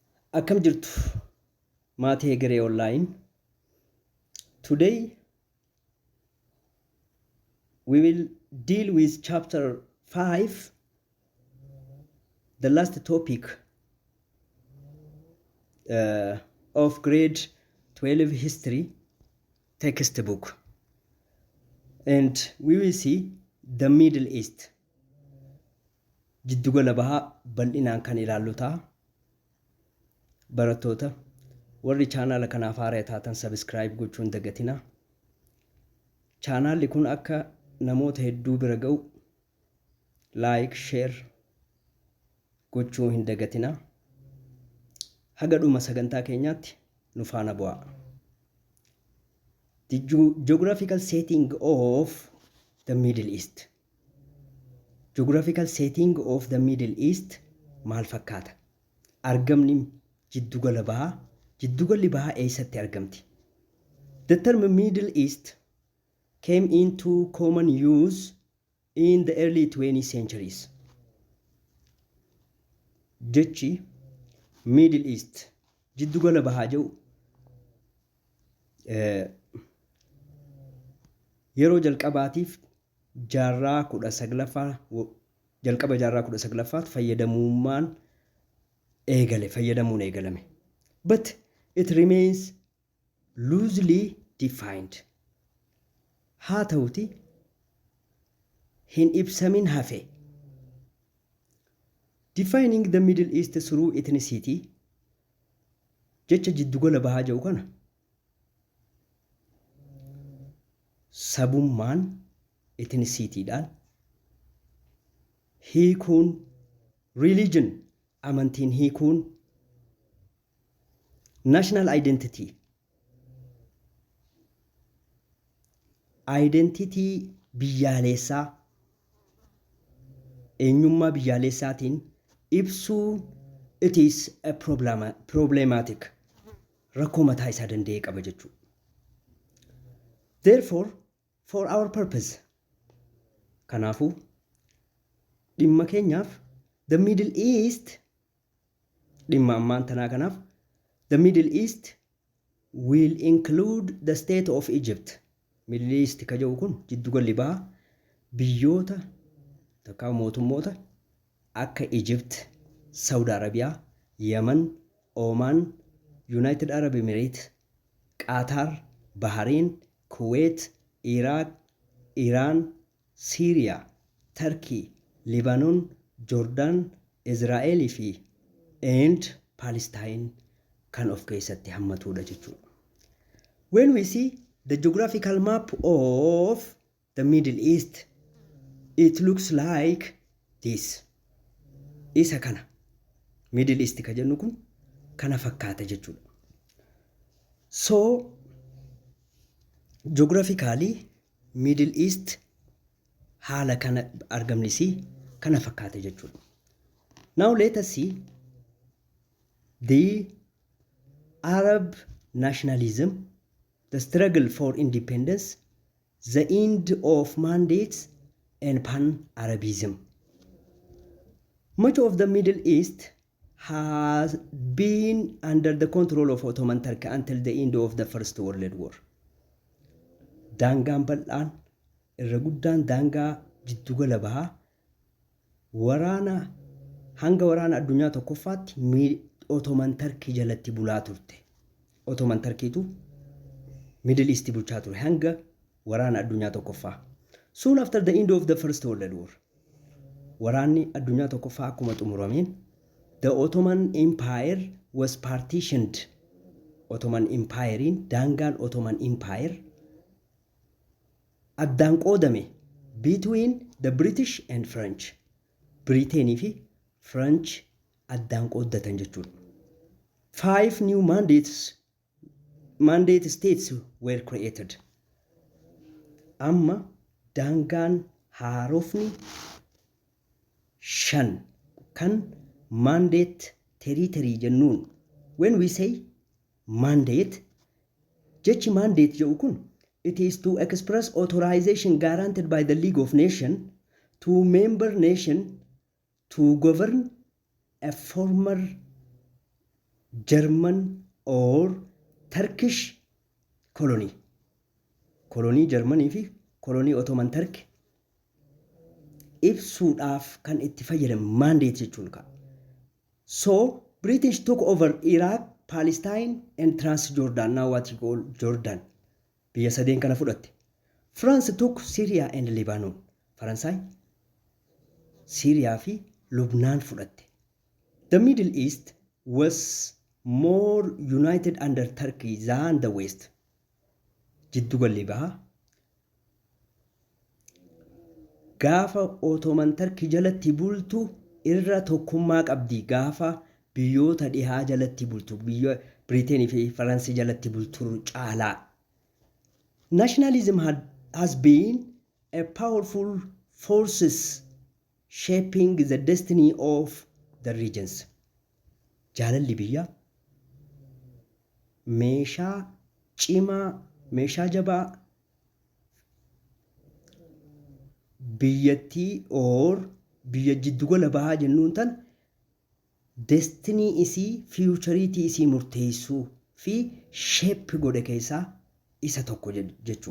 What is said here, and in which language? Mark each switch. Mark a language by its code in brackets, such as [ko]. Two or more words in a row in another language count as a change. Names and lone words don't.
[om] Akkam jirtu maatii Hegeree online. [en] Today we will deal with chapter 5, the last topic of grade 12 history textbook, and we will see the Middle East. [om] Jiddugala bahaa bal'inaan kan ilaallu ta'a. Barattoota warri chaanaala kanaaf haaraa taatan subscribe gochuun hin dagatinaa. Chaanaalli kun akka namoota hedduu bira ga'u like, share gochuun hin dagatinaa. Haga dhuma sagantaa keenyaatti nu faana bu'aa. [en] The geographical setting of the Middle East. Geographical setting of the Middle East [om] maal fakkaata? Argamni Jiddugalli bahaa eessatti argamti? [en] The term Middle East came into common use in the early 20th centuries. [om] Jechi Middle East Jiddugala bahaa jedhu yeroo jalqabaatiif jaarraa 19ffaa fayyadamuun eegalame. [en] But it remains loosely defined. [om] Haa ta'uti hin ibsamin hafe. [en] Defining the Middle East through ethnicity. [om] Jecha jiddugala bahaa jedhu kana sabummaan ethnicity-dhaan hiikuun, religion amantiin hiikuun, [en] national identity [om] biyyaalessaa, eenyummaa biyyaalessaatiin ibsuun [en] it is a problematic, [om] rakkoo mataa isaa danda'e qaba jechuudha. [en] Therefore, for our purpose, [om] kanaafuu dhimma keenyaaf the Middle East, dhimma ammaan tanaa kanaaf [en] the Middle East will include the state of Egypt. [om] Middle East ka jedhu kun jiddugalli bahaa biyyoota takkaa mootummoota akka Egypt, Saudi Arabia, Yemen, Oman, United Arab Emirates, Qatar, Bahrain, Kuwait, Iraq, Iran, Syria, Turkey, Lebanon, Jordan, Israel fi and Palestine kan of keessatti hammatudha jechuudha. [en] When we see the geographical map of the Middle East, it looks like this. [om] Isa kana Middle East ka jennu kun kana fakkaata jechuudha. [en] So geographically [om] Middle East haala kana argamnisii kana fakkaata jechuudha. [en] Now let us see the Arab nationalism, the struggle for independence, the end of mandates, and pan-Arabism. Much of the Middle East has been under the control of Ottoman Turkey until the end of the First World War. [om] Daangaan bal'aan irra guddaan daangaa jiddugala bahaa hanga waraana addunyaa tokkoffaatti Ottoman Turkey jalatti bulaa turte. Ottoman Turkeytu Middle East bulchaa ture hanga waraana addunyaa tokkoffaa. [en] Soon after the end of the First World War, [om] waraanni addunyaa tokkoffaa akkuma xumurameen, [en] the Ottoman Empire was partitioned. [om] Ottoman Empirein daangaan Ottoman Empire addaan qoodame [en] between the British and French. [om] Britain fi French addaan qooddatan jechuudha. [en] 5 new mandate states were created. [om] Amma daangaan haarofni 5 kan [en] mandate territory [om] jennuun. [en] When we say mandate, [om] jechi mandate jedhu kun [en] it is to express authorization granted by the League of Nations to member nation to govern a former German or Turkish colony. [om] Kolonii Jarmanii fi kolonii Ottoman Turkey ibsuudhaaf kan itti fayyadame mandate jechuun ka'a. [en] So British took over Iraq, Palestine and Transjordan, now what you call Jordan. [om] Biyya sadeen kana fudhatte. [en] France took Syria and Lebanon. [om] Faransaay Syria fi Lubnaan fudhatte. [en] The Middle East was more united under Turkey than the West. [om] Jiddu galli bahaa gaafa Ottoman Turkey jalatti bultu irra tokkummaa qabdi gaafa biyyoota dhihaa jalatti bultu biyya Britain fi Faransi jalatti bultu caalaa. [en] Nationalism has been a powerful forces shaping the destiny of the regions. [om] Jaalalli biyya meeshaa cimaa meeshaa jabaa biyyattii or biyya jiddugala bahaa jennuun tan destinii isii fiichariitii isii murteessuu fi sheep godhe keessaa isa tokko jechuu.